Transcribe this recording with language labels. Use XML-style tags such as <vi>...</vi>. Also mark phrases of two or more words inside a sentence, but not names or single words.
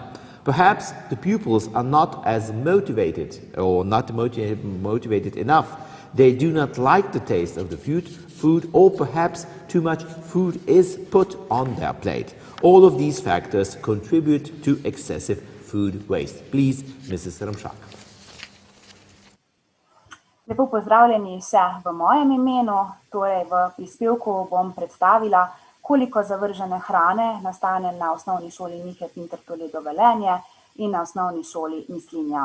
<en>Perhaps the pupils are not as motivated or not motivated enough. They do not like the taste of the food, or perhaps too much food is put on their plate. All of these factors contribute to excessive food waste. Please, Mrs. Ramšak.</en> <sl>Lepo pozdravljeni vse v mojem imenu. Torej v prispevku bom predstavila, koliko zavržene hrane nastane na osnovni šoli Mije Pintar Toledo Velenje in na osnovni šoli Mislinja.</sl>